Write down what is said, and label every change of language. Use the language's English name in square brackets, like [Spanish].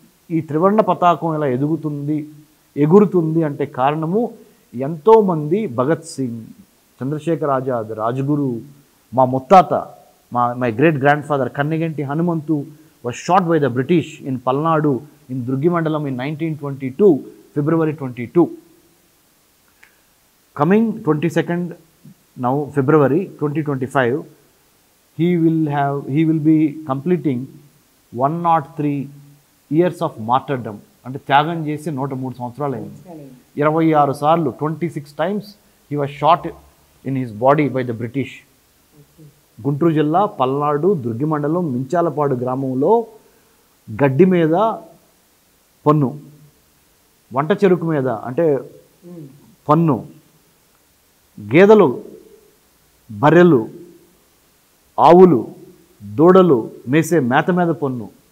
[Telugu] ఈ త్రివర్ణ పతాకం ఇలా ఎగురుతుంది అంటే కారణము ఎంతోమంది, భగత్ సింగ్, చంద్రశేఖర్ ఆజాద్, రాజ్గురు, మా ముత్తాత [English] my great-grandfather Kannigenti Hanumantu was shot by the British in Palnadu in Durgimandalam in 1922, February 22. Coming 22nd now February 2025, he will be completing 103 years of martyrdom. [Telugu] అంటే త్యాగం చేసి 103 సంవత్సరాలు అయింది. 26 సార్లు [English] 26 times he was shot in his body by the British. [Telugu] Guntur జిల్లా పల్నాడు దుర్గి మండలం మించాలపాడు గ్రామంలో గడ్డి మీద పన్ను, వంట చెరుకు మీద అంటే పన్ను, గేదెలు, బర్రెలు, ఆవులు, దూడలు మేసే మేత మీద పన్ను.